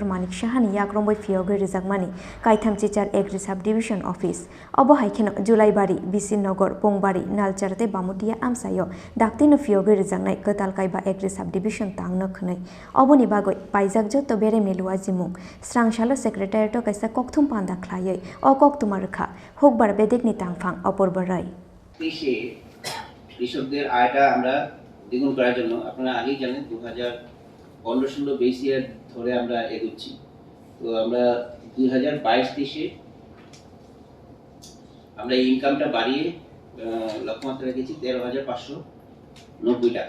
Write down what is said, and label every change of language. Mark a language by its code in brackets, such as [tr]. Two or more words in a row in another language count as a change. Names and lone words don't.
[trp] Manik Shahani Yakromboy Phiyogwi Rwjakmani, Kaitham Chichar [en] Agri Subdivision Office, [trp] Obo Haikeno Jolaibari, BC-Nagar, Poangbari, Nalchar te Bamutia Amchaio, Daktino Phiyogwi Rwjaknai, Kaiba [en] Agri Subdivision [trp] Tangno Khunai, Oboni Bagoi, Paijak Joto Bere Melua Jimung, Srangshala Secretary to Kaisa Kokthum Panda Klaye, O Koktumarka, Hukbar Bedekni Tangfang, Opurbarai. [bn] কৃষকদের আয়টা আমরা দ্বিগুণ করার জন্য আপনারা আগেই জানেন 2015-16 [en] base year [bn] ধরে আমরা এগোচ্ছি। তো আমরা 2022-23-এ আমরা ইনকামটা বাড়িয়ে লক্ষ্যমাত্রা রেখেছি 13,590 টাকা।